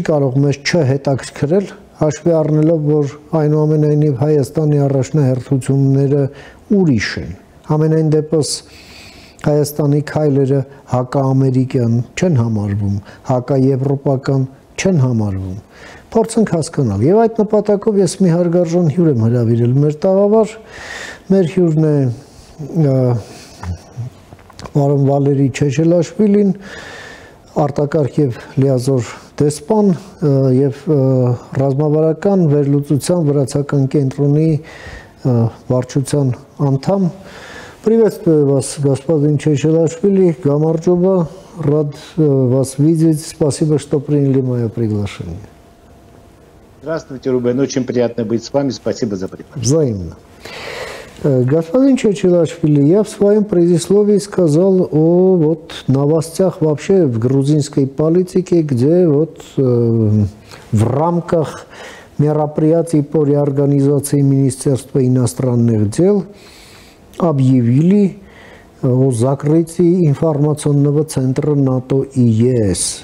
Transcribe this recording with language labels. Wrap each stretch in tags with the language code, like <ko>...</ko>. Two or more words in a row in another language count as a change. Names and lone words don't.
<hy>կարող մեզ չհետաքրքրել, հաշվի առնելով, որ այնուամենայնիվ Հայաստանի առաջնահերթությունները ուրիշ են։ Ամենայն դեպս Հայաստանի քայլերը հակաամերիկյան չեն համարվում, հակաեվրոպական չեն համարվում։ Փորձենք հասկանալ։ Եվ այդ նպատակով ես մի հարգարժան հյուր եմ հրավիրել մեր տաղավար։ Մեր հյուրն է Պարոն Վալերի Չեչելաշվիլին, արտակարգ եւ լիազոր դեսպան եւ ռազմավարական վերլուծության վրացական կենտրոնի վարչության անդամ.</hy> <ru>Приветствую вас, господин Чечелашвили, Гамарджоба. Рад вас видеть. Спасибо, что приняли мое приглашение. Здравствуйте, Рубен. Очень приятно быть с вами. Спасибо за приглашение. Взаимно. Господин Чечелашвили, я в своем предисловии сказал о новостях вообще в грузинской политике, где в рамках мероприятий по реорганизации Министерства иностранных дел объявили о закрытии информационного центра НАТО и ЕС.</ru>